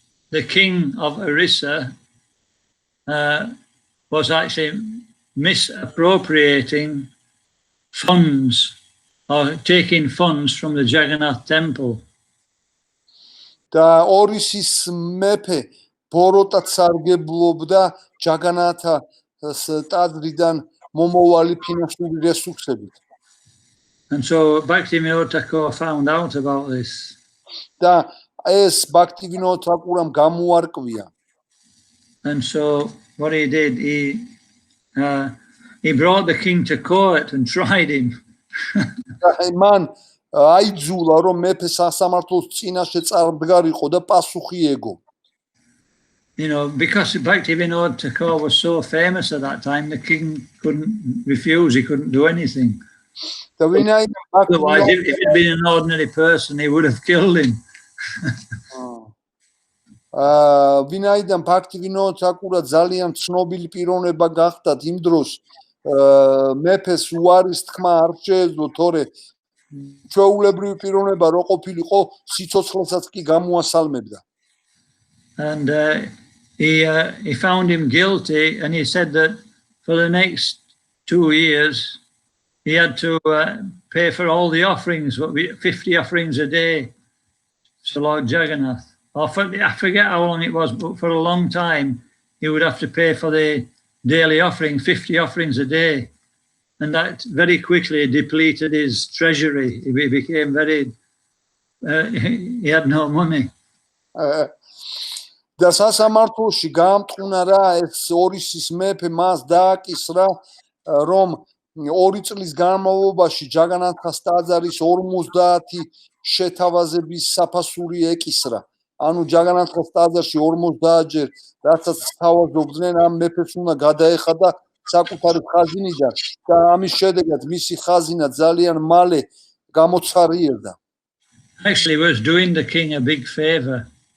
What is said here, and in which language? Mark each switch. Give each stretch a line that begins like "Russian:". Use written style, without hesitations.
English: The king of Orissa was actually misappropriating funds or taking funds from the Jagannath temple.
Georgian: და ორისის მეფე ბოროტად სარგებლობდა ჯაგანათას ტაძრიდან მომავალი ფინანსური რესურსებით.
English: And so Bhaktivinoda Thakur found out about this.
Georgian: და ეს Bhaktivinoda Thakuram გამოარკვია.
English: And so what he did, he brought the king to court and tried him.
Georgian: მან აიძულა რომ მეფე სასამართლოს წინაშე წარდგარიყო და პასუხი ეგო.
English: You know, because Bhaktivinoda Thakur was so famous at that time, the king couldn't refuse, he couldn't do anything. Otherwise, if he'd been an ordinary person, he would have killed him.
Georgian: ვინაიდან Bhaktivinoda Thakura ძალიან ცნობილი პიროვნება გახდათ იმ დროს, მეფეს უარის თქმა არ შეეძლო, თორე ჩვეულებრივი პიროვნება რო ყოფილიყო, სიცოცხლესაც კი გამოასალმებდა.
English: And he found him guilty, and he said that for the next 2 years he had to pay for all the offerings, 50 offerings a day to Lord Jagannath. I forget how long it was, but for a long time he would have to pay for the daily offering, 50 offerings a day. And that very quickly depleted his treasury. He became very, he had no money.
Georgian: და სასამართლოში გაამტყუნა რა ეს ორისის მეფე მას დააკისრა რომ 2 წლის განმავლობაში ჯაგანათას ტაძარის 50 შეთავაზების საფასური ეკისრა. ანუ ჯაგანათას ტაძარში 50 ჯერ რასაც თავაზობდნენ ამ მეფეს უნდა გადაეხადა საკუთარი ხაზინიდან და ამის შედეგად მისი ხაზინა ძალიან მალე გამოცხარიერდა.
English: Actually was doing the king a big favor.